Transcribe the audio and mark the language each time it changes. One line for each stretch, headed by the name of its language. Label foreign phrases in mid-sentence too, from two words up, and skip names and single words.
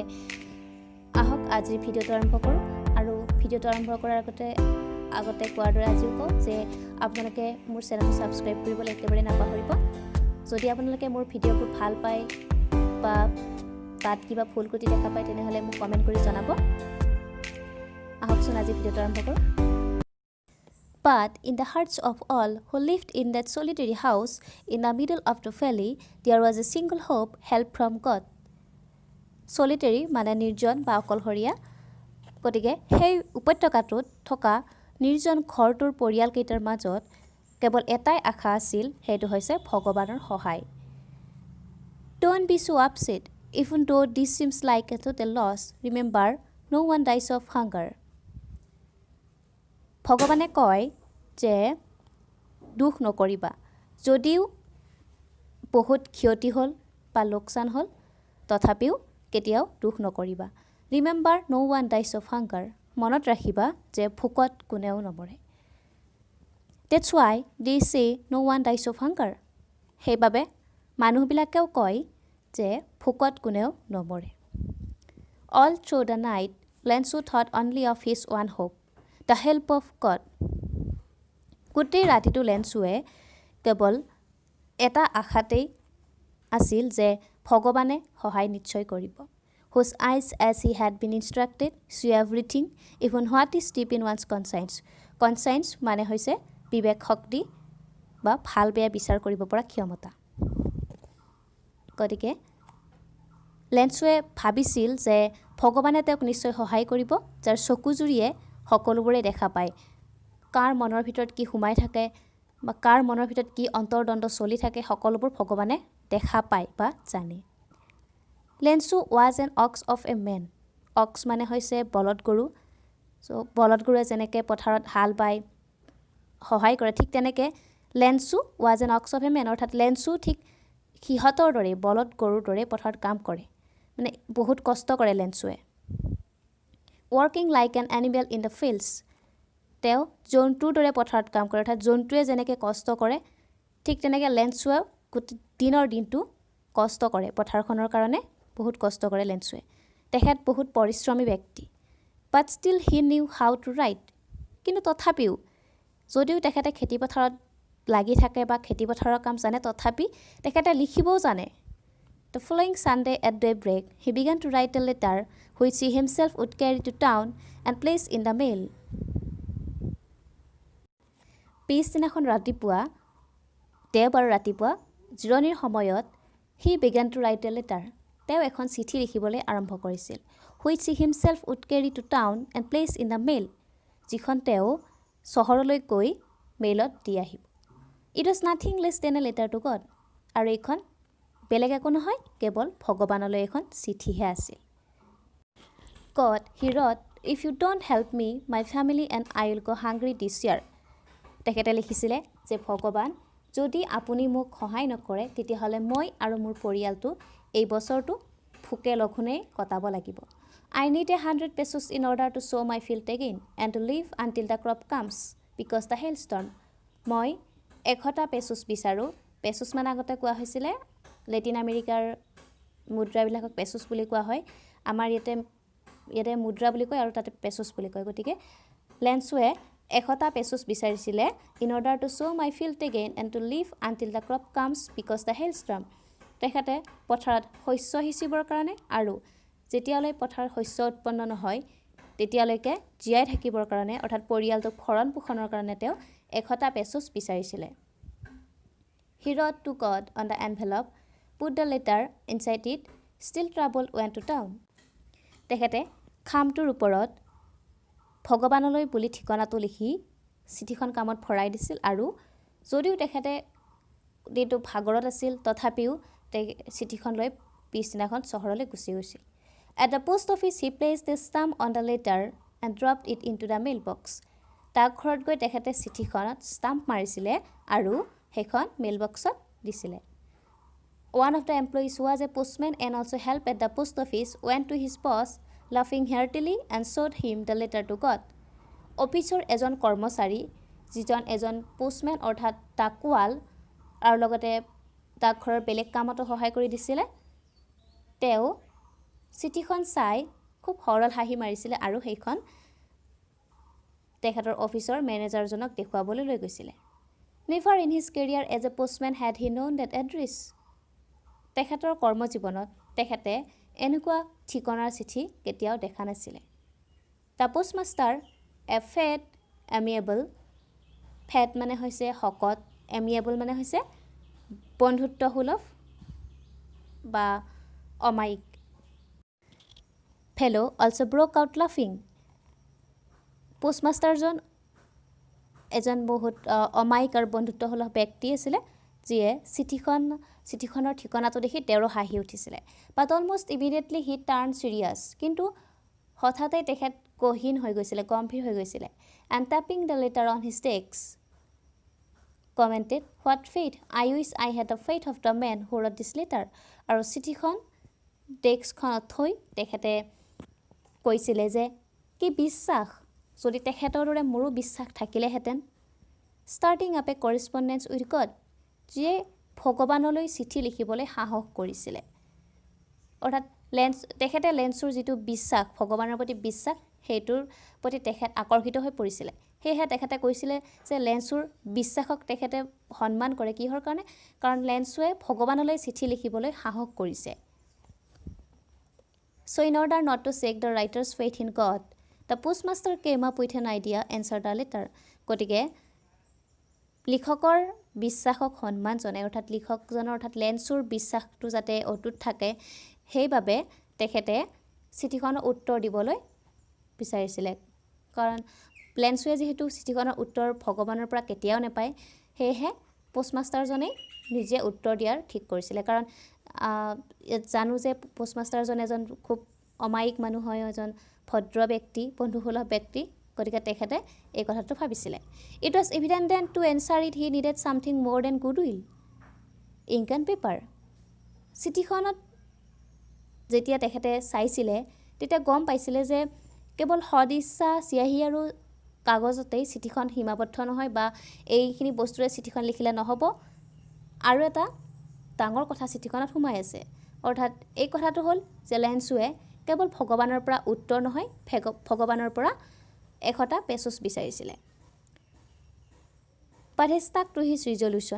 Assamese: আহক আজিৰ ভিডিঅ'টো আৰম্ভ কৰোঁ আৰু ভিডিঅ'টো আৰম্ভ কৰাৰ আগতে কোৱাৰ দৰে আজিও কওঁ যে আপোনালোকে মোৰ চেনেলটো সাবস্ক্ৰাইব কৰিবলৈ একেবাৰে নাপাহৰিব যদি আপোনালোকে মোৰ ভিডিঅ'বোৰ ভাল পায় বা তাত কিবা ভুল ত্ৰুটি দেখা পায় তেনেহলে মোক কমেন্ট কৰি জনাব আহকচোন আজি ভিডিঅ'টো আৰম্ভ কৰোঁ
English: But in the hearts of all who lived in that solitary house in the middle of the valley there was a single hope, help from God.
Assamese: Solitary মানে নিৰ্জন বা অকলশৰীয়া গতিকে সেই উপত্যকাটোত থকা নিৰ্জন ঘৰটোৰ পৰিয়ালকেইটাৰ মাজত কেৱল এটাই আশা আছিল সেইটো হৈছে ভগৱানৰ সহায়
English: Don't be so upset even though this seems like a total loss remember no one dies of hunger
Assamese: ভগৱানে কয় যে দুখ নকৰিবা যদিও বহুত ক্ষতি হ'ল বা লোকসান হ'ল তথাপিও কেতিয়াও দুখ নকৰিবা
English: remember no one dies of hunger
Assamese: মনত ৰাখিবা যে ভোকত কোনেও নমৰে
English: That's why they say no one dies of hunger
Assamese: সেইবাবে মানুহবিলাকেও কয় যে ভোকত কোনেও নমৰে
English: All through the night Lensu thought only of his one hope the help of God
Assamese: গোটেই ৰাতিটো লেন্সুৱে কেৱল এটা আশাতেই আছিল যে ভগৱানে সহায় নিশ্চয় কৰিব
English: whose eyes as he had been instructed see everything even what is deep in one's conscience
Assamese: মানে হৈছে বিবেক শক্তি বা ভাল বেয়া বিচাৰ কৰিব পৰা ক্ষমতা গতিকে লেন্সুৱে ভাবিছিল যে ভগৱানে তেওঁক নিশ্চয় সহায় কৰিব যাৰ চকুজুৰিয়ে সকলোবোৰে দেখা পায় কাৰ মনৰ ভিতৰত কি সোমাই থাকে বা কাৰ মনৰ ভিতৰত কি অন্তৰ্দ্বন্দ চলি থাকে সকলোবোৰ ভগৱানে দেখা পায় বা জানে লেন্সু
English: was an ox of a man
Assamese: ox মানে হৈছে বলদ গৰু সো বলদ গৰুৱে যেনেকৈ পথাৰত হাল বায় সহায় কৰে ঠিক তেনেকৈ লেন্সু
English: was an ox of a man
Assamese: অৰ্থাৎ লেন্সু ঠিক সিহঁতৰ দৰে বলদ গৰুৰ দৰে পথাৰত কাম কৰে মানে বহুত কষ্ট কৰে লেন্সুৱে
English: working like an animal in the fields
Assamese: তেওঁ জন্তুৰ দৰে পথাৰত কাম কৰে অৰ্থাৎ জন্তুৱে যেনেকৈ কষ্ট কৰে ঠিক তেনেকৈ লেন্সুৱে দিনৰ দিনটো কষ্ট কৰে পথাৰখনৰ কাৰণে বহুত কষ্ট কৰে লেন্সুৱে তেখেত বহুত পৰিশ্ৰমী ব্যক্তি
English: but still he knew how to write
Assamese: কিন্তু তথাপিও যদিও তেখেতে খেতি পথাৰত লাগি থাকে বা খেতি পথাৰৰ কাম জানে তথাপি তেখেতে লিখিবও জানে
English: The following Sunday at daybreak, he began to write a letter which he himself would carry to town and place in the mail.
Assamese: পিছদিনাখন ৰাতিপুৱা দেওবাৰ ৰাতিপুৱা জিৰণিৰ সময়ত
English: he began to write a letter.
Assamese: তেওঁ এখন চিঠি লিখিবলৈ আৰম্ভ কৰিছিল
English: which he himself would carry to town and place in the mail.
Assamese: যিখন তেওঁ চহৰলৈ গৈ মেইলত দি আহিব
English: It was nothing less than a letter to God.
Assamese: আৰু এইখন বেলেগ একো নহয় কেৱল ভগৱানলৈ এখন চিঠিহে আছিল
English: God, he wrote, if you don't help me, my family and I will go hungry this year.
Assamese: তেখেতে লিখিছিলে যে ভগৱান যদি আপুনি মোক সহায় নকৰে তেতিয়াহ'লে মই আৰু মোৰ পৰিয়ালটো এই বছৰটো ভোকে লঘোণে কটাব লাগিব
English: I need 100 pesos in order to sow my field again and to live until the crop comes because the hailstorm.
Assamese: মই 100 pesos বিচাৰোঁ পেছোছ মানে আগতে কোৱা হৈছিলে লেটিন আমেৰিকাৰ মুদ্ৰাবিলাকক পেছোছ বুলি কোৱা হয় আমাৰ ইয়াতে মুদ্ৰা বুলি কয় আৰু তাতে পেছোছ বুলি কয় গতিকে লেন্সুৱে 100 পেছোছ বিচাৰিছিলে
English: in order to sow my field again and to live until the crop comes because the hailstorm
Assamese: তেখেতে পথাৰত শস্য সিঁচিবৰ কাৰণে আৰু যেতিয়ালৈ পথাৰত শস্য উৎপন্ন নহয় তেতিয়ালৈকে জীয়াই থাকিবৰ কাৰণে অৰ্থাৎ পৰিয়ালটোক ভৰণ পোষণৰ কাৰণে তেওঁ 100 পেছোছ বিচাৰিছিলে
English: He wrote to God on the envelope, put the letter inside it, still trouble went to town.
Assamese: তেখেতে খামটোৰ ওপৰত ভগৱানলৈ বুলি ঠিকনাটো লিখি চিঠিখন কামত ভৰাই দিছিল আৰু যদিও তেখেতে দিনটো ভাগৰত আছিল তথাপিও চিঠিখন লৈ পিছদিনাখন চহৰলৈ গুচি গৈছিল
English: At the post office, he placed the stamp on the letter and dropped it into the mailbox.
Assamese: ডাকঘৰত গৈ তেখেতে চিঠিখনত ষ্টাম্প মাৰিছিলে আৰু সেইখন মেইলবক্সত দিছিলে
English: One of the employees who was a postman and also helped at the post office went to his boss laughing heartily and showed him the letter to God.
Assamese: অফিচৰ এজন কৰ্মচাৰী যিজন এজন পোষ্টমেন অৰ্থাৎ ডাকোৱাল আৰু লগতে ডাকঘৰৰ বেলেগ কামতো সহায় কৰি দিছিলে তেওঁ চিঠিখন চাই খুব সৰল হাঁহি মাৰিছিলে আৰু সেইখন তেখেতৰ অফিচৰ মেনেজাৰজনক দেখুৱাবলৈ লৈ গৈছিলে
English: Never in his career as a postman had he known that address.
Assamese: তেখেতৰ কৰ্মজীৱনত তেখেতে এনেকুৱা ঠিকনাৰ চিঠি কেতিয়াও দেখা নাছিলে
English: The postmaster, a fat, amiable,
Assamese: fat মানে হৈছে শকত amiable মানে হৈছে বন্ধুত্বসুলভ বা অমায়িক
English: Fellow also broke out laughing.
Assamese: পোষ্টমাষ্টাৰজন এজন বহুত অমায়িক আৰু বন্ধুত্বসুলভ ব্যক্তি আছিলে যিয়ে চিঠিখনৰ ঠিকনাটো দেখি তেওঁৰ হাঁহি উঠিছিলে
English: But almost immediately he turned serious.
Assamese: কিন্তু হঠাতে তেখেত গহীন হৈ গৈছিলে গম্ভীৰ হৈ গৈছিলে
English: And tapping the letter on his desk, commented, What fate! I wish I had the fate of the man who wrote this letter.
Assamese: আৰু চিঠিখন ডেস্কখনত থৈ তেখেতে কৈছিলে যে কি বিশ্বাস যদি তেখেতৰ দৰে মোৰো বিশ্বাস
English: থাকিলেহেঁতেন Starting up a correspondence with God,
Assamese: যিয়ে ভগৱানলৈ চিঠি লিখিবলৈ সাহস কৰিছিলে অৰ্থাৎ তেখেতে লেন্সৰ যিটো বিশ্বাস ভগৱানৰ প্ৰতি বিশ্বাস সেইটোৰ প্ৰতি তেখেত আকৰ্ষিত হৈ পৰিছিলে সেয়েহে তেখেতে কৈছিলে যে লেন্সৰ বিশ্বাসক তেখেতে সন্মান কৰে কিহৰ কাৰণে কাৰণ লেন্সৱে ভগৱানলৈ চিঠি লিখিবলৈ সাহস কৰিছে
English: So in order not to shake the writer's faith in God, the postmaster came up with an idea and answered the letter.
Assamese: গতিকে লিখকৰ বিশ্বাসক সন্মান জনাই অৰ্থাৎ লিখকজনৰ অৰ্থাৎ লেন্সৰ বিশ্বাসটো যাতে অটুট থাকে সেইবাবে তেখেতে চিঠিখনৰ উত্তৰ দিবলৈ বিচাৰিছিলে কাৰণ লেন্সৱে যেহেতু চিঠিখনৰ উত্তৰ ভগৱানৰ পৰা কেতিয়াও নাপায় সেয়েহে পোষ্টমাষ্টাৰজনে নিজে উত্তৰ দিয়াৰ ঠিক কৰিছিলে কাৰণ জানো যে পোষ্টমাষ্টাৰজন এজন খুব অমায়িক মানুহ হয় এজন ভদ্ৰ ব্যক্তি বন্ধুসুলভ ব্যক্তি গতিকে তেখেতে এই কথাটো ভাবিছিলে
English: It was evident then to answer it he needed something more than goodwill. Ink and paper.
Assamese: চিঠিখনত যেতিয়া তেখেতে চাইছিলে তেতিয়া গম পাইছিলে যে কেৱল সদিচ্ছা চিয়াহী আৰু কাগজতেই চিঠিখন সীমাবদ্ধ নহয় বা এইখিনি বস্তুৰে চিঠিখন লিখিলে নহ'ব আৰু এটা ডাঙৰ কথা চিঠিখনত সোমাই আছে অৰ্থাৎ এই কথাটো হ'ল যে লেন্সৱে কেৱল ভগৱানৰ পৰা উত্তৰ নহয় ভগৱানৰ পৰা এখটা পেচুছ বিচাৰিছিলে
English: But he stuck to his resolution.